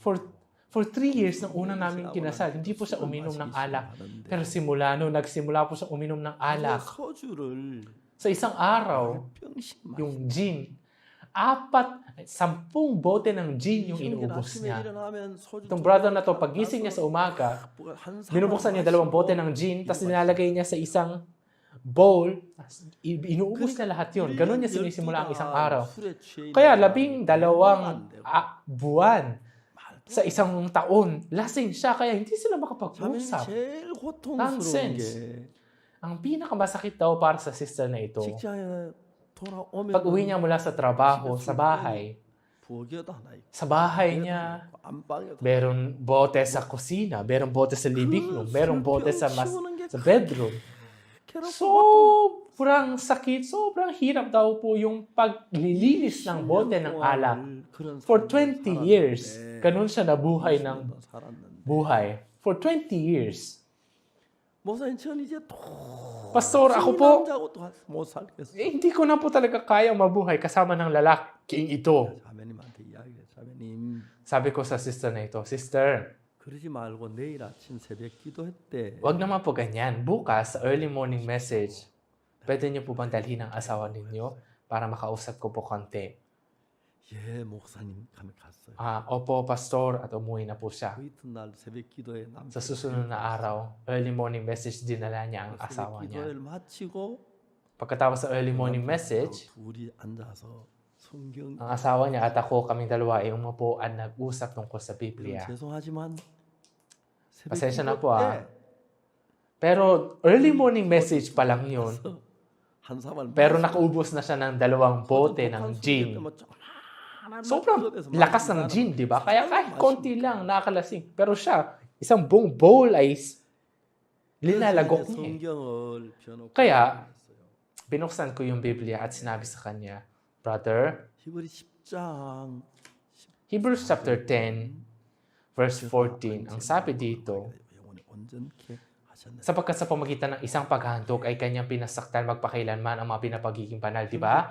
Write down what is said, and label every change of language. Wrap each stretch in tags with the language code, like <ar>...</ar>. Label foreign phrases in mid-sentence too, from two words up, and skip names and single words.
<en>For 3 years</en> <tl>nang una namin kinasal, hindi po siya uminom ng alak. Pero nagsimula po siya uminom ng alak.</tl> <ko>소주를</ko> <tl>Sa isang araw,</tl> <ko>병씩 마셨대요.</ko> <tl>yung gin, 10 bote ng gin yung inuubos niya. Itong brother na to, pagising niya sa umaga, binubuksan niya 2 bote ng gin, tapos nilalagay niya sa isang bowl, inuubos niya lahat yun. Ganun niya sinisimula ang isang araw. Kaya 12 buwan sa isang taon, lasing siya, kaya hindi sila makapag-usap.</tl> <ko>제일 고통스러운 Nonsense. 게</ko> <tl>Ang pinakamasakit daw para sa sister na ito,</tl> <ko>직장에 돌아오면</ko> <tl>pag uwi niya mula sa trabaho, sa bahay,</tl> <ko>부엌에도 하나 있고</ko> <tl>sa bahay niya,</tl> <ko>안방에도</ko> <tl>meron bote sa kusina, meron bote sa</tl> <en>living room,</en> <tl>meron bote sa bedroom. Sobrang sakit, sobrang hirap daw po yung paglilinis ng bote ng alak.</tl> <en>For 20 years,</en> <tl>ganun siya nabuhay ng buhay.</tl> <en>For 20 years.</en> <ko>목사님 전 이제</ko> <tl>Pastor, ako po,</tl> <ko>못 살겠어요.</ko> <tl>hindi ko na po talaga kaya mabuhay kasama ng lalaking ito.</tl> <ko>자매님한테 이야기해. 자매님</ko> <tl>Sabi ko sa sister na ito, Sister,</tl> <ko>그러지 말고 내일 아침 새벽 기도했대.</ko> <tl>wag naman po ganyan. Bukas, sa</tl> <en>early morning message,</en> <tl>pwede niyo po bang dalhin ang asawa ninyo para makausap ko po konti?</tl> <ko>예, 목사님 가면 갔어요.</ko> <tl>Opo, Pastor, at umuwi na po siya.</tl> <ko>그 이튿날 새벽 기도에 남편</ko> <tl>Sa susunod na araw,</tl> <en>early morning message,</en> <tl>dinala niya ang asawa</tl> <ko>새벽</ko> <tl>niya.</tl> <ko>기도를 마치고</ko> <tl>Pagkatapos sa</tl> <en>early morning message,</en> <ko>둘이 앉아서 성경</ko> <tl>ang asawa niya at ako, kaming dalawa ay umupo at nag-usap tungkol sa Biblia.</tl> <ko>죄송하지만 새벽</ko> <tl>Pasensya na</tl> <ko>기도</ko> <tl>po,</tl> <ko>때</ko> <tl>Pero</tl> <en>early morning message</en> <tl>pa lang yun.</tl> <ko>한 사발</ko> <tl>Pero nakaubos na siya ng 2 bote ng gin. Sobrang lakas ng gin, di ba? Kaya kahit konti lang, nakakalasing. Pero siya, isang buong bowl ay linalagok niya. Kaya, binuksan ko yung Biblia at sinabi sa kanya, Brother,</tl> <en>Hebrews chapter 10, verse 14,</en> <tl>ang sabi dito, sapagkat sa pamagitan ng isang paghandog ay kanyang pinasaktan magpakailanman ang mga pinapagiging banal, di ba?</tl>